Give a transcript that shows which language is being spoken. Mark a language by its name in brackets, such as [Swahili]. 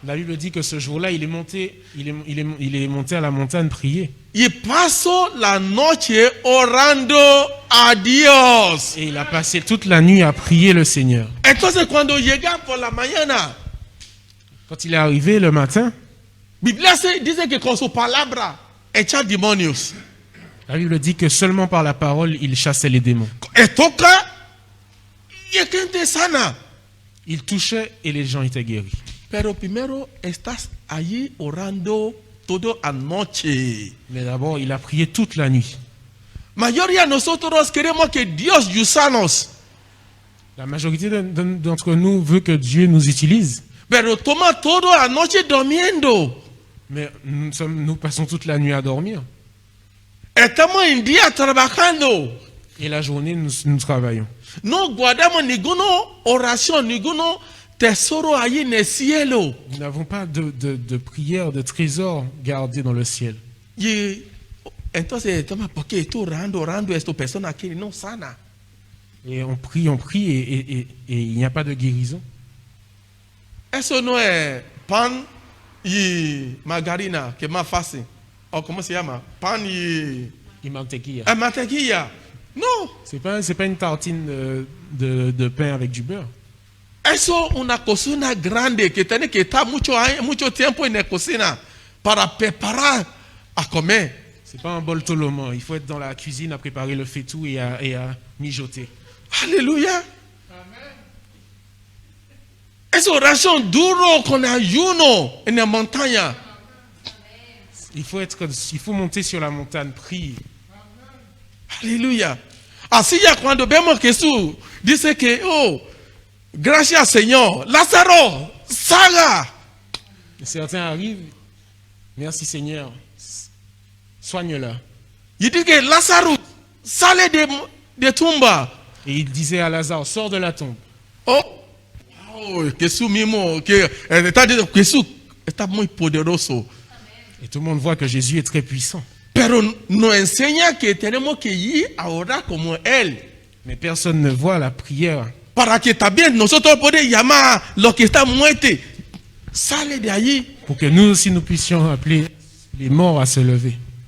[French] La Bible dit que ce jour-là, il est monté à la montagne prier. [Spanish] Y pasó la noche orando a Dios. [French] Et il a passé toute la nuit à prier le Seigneur. [Spanish] Entonces cuando llega por la mañana, [French] Quand il est arrivé le matin, [Spanish] Biblia dice que con su palabra echa demonios. [French] la Bible dit que seulement par la parole, il chassait les démons. [Spanish] Toca y es gente sana. [French] Il touchait et les gens étaient guéris. [Spanish] Pero primero estás allí orando toda anoche. [French] Mais d'abord, il a prié toute la nuit. [Spanish] Mayoría de nosotros queremos que Dios usanos, [French] La majorité d'entre nous veut que Dieu nous utilise. [Spanish] pero toma toda la noche durmiendo. [French] Mais nous passons toute la nuit à dormir. [Spanish] Estamos en día trabajando. [French] Et la journée, nous travaillons. [Spanish] No guardamos ninguna oración, ninguno tesoro allí en el cielo. [French] Nous n'avons pas de prière, de trésor gardé dans le ciel. [Spanish] Y entonces, ¿por qué estoy orando a esta persona que no sana? [French] Et on prie et il n'y a pas de guérison. [Spanish] Eso no es pan y margarina, que es más fácil. O ¿cómo se llama? Pan y Et mantequilla. mantequilla. No, [French] C'est pas une tartine de pain avec du beurre. [Spanish] eso es una cocina grande que tiene que estar mucho tiempo en la cocina para preparar a comer. [French] C'est pas un bol toloman. Il faut être dans la cuisine à préparer le faitout et à mijoter. [Spanish] Aleluya. Es oración duro con ayuno en la montaña. [French] Il faut monter sur la montagne, prier. [Spanish] Aleluya. Así ya cuando vemos que Jesús dice que, oh, gracias Señor, Lázaro, salga. [French] Et certains arrivent. Merci Seigneur. Soigne-la. [Spanish] Y dice que Lázaro sale de tumba. [French] Et il disait à Lazare, sors de la tombe. [Spanish] Oh, Jesús mismo, que está diciendo, Jesús está muy poderoso. [French] Et tout le monde voit que Jésus est très puissant. [Spanish] Pero nos enseña que tenemos que ir a orar como Él. [French] Mais personne ne voit la prière. [Spanish] Para que también nosotros podamos llamar a los que están muertos. Sale de allí. [French] Pour que nous aussi nous puissions appeler les morts à se lever.